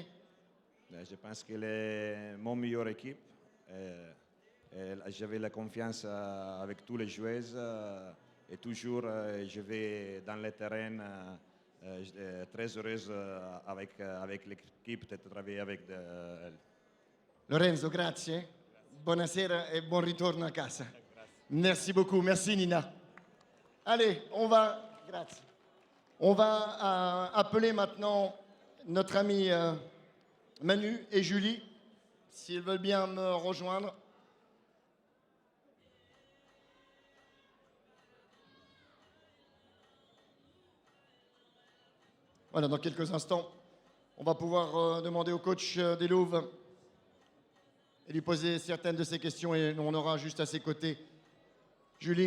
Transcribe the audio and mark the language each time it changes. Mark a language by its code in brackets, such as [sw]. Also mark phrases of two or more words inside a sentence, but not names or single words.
[fr] Je pense qu'elle est mon meilleure équipe. J'avais la confiance avec tous les joueurs. Et toujours, je vais dans le terrain J'étais très heureuse avec l'équipe de travailler avec [it] Lorenzo, grazie. Buonasera e buon ritorno a casa. [fr] Merci beaucoup. Merci Nina. Allez, grazie. On va appeler maintenant notre ami Manu et Julie, s'ils veulent bien me rejoindre. Voilà, dans quelques instants, on va pouvoir demander au coach des Louves et lui poser certaines de ses questions et on aura juste à ses côtés Julie.